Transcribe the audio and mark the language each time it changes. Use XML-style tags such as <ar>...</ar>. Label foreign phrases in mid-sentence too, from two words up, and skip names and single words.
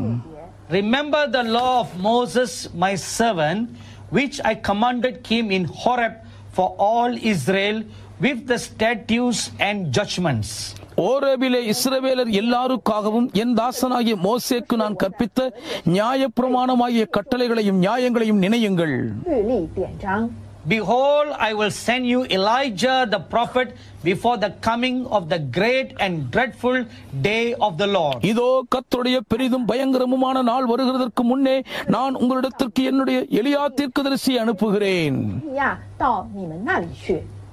<en>Remember the law of Moses my servant, which I commanded him in Horeb for all Israel, with the statutes and judgments.</en> <ta>ஓரேபிலே இஸ்ரவேலர் எல்லாருக்காகவும் என் தாசனாகிய மோசேக்கு நான் கற்பித்த நியாயப்பிரமாணமாகிய கட்டளைகளையும் நியாயங்களையும் நினையுங்கள்.</ta> <zh>律例典章。</zh> <en>Behold, I will send you Elijah the prophet before the coming of the great and dreadful day of the Lord.</en> <ta>இதோ கர்த்தருடைய பெரிதும் பயங்கரமுமான நாள் வருகிறதற்கு முன்னே நான் உங்களிடத்திற்கு என்னுடைய எலியா தீர்க்கதரிசியை அனுப்புகிறேன்.</ta> <zh>以利亚到你们那里去。</zh>